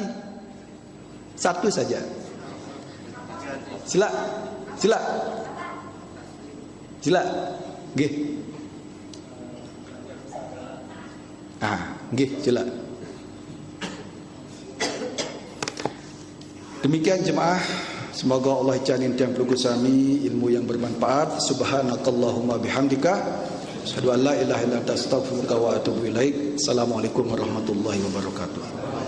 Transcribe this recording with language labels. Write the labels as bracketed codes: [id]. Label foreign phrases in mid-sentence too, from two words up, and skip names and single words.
[id] Satu saja. Sila. Nggih. Nggih, sila. Demikian jemaah, semoga Allah janin tiang pelukku sami ilmu yang bermanfaat. [ar] سبحانك اللهم بحمدك أشهد أن لا إله إلا أنت أستغفرك وأتوب إليك. السلام عليكم ورحمة الله وبركاته.